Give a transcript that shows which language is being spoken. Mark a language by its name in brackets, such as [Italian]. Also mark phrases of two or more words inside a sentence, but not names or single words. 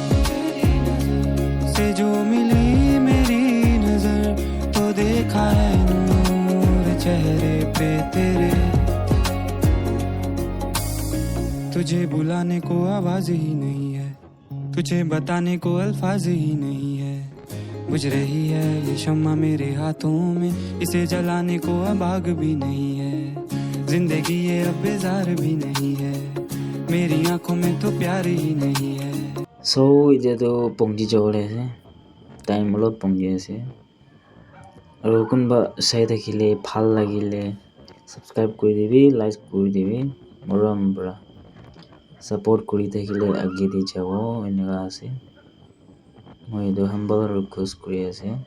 [Hindi] से जो मिली मेरी नजर तो देखा है नूर चेहरे पे तेरे तुझे बुलाने को आवाज ही नहीं है तुझे बताने को अल्फाज ही नहीं है बुझ रही है ये शम्मा मेरे हाथों में इसे जलाने को अब आग भी नहीं है जिंदगी ये अब बेजार भी नहीं है मेरी आंखों में तो प्यार ही नहीं है [Assamese] so এতিয়াতো পংজি যাবলৈ আছে টাইম অলপ পংজি আছে আৰু কোনোবা চাই থাকিলে ভাল লাগিলে সাবস্ক্ৰাইব কৰি দিবি লাইক কৰি দিবি মৰম পৰা সাপোর্ট কৰি থাকিলে আগে দি যাব এনেকা আছে মই এইটো [English] humble request [Assamese] কৰি আছে